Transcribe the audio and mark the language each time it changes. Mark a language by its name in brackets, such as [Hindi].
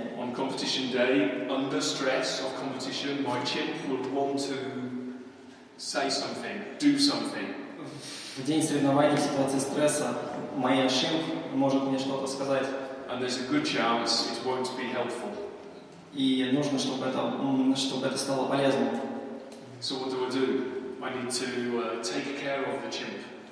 [English] On competition day, under stress of competition, my chimp will want to say something, do something. [Russian] В день соревнований, в ситуации стресса, моя шимп может мне что-то сказать. [English] And there's a good chance it won't be helpful. [Russian] И нужно, чтобы это стало полезным. [English] So what do? I need to take care of the chimp.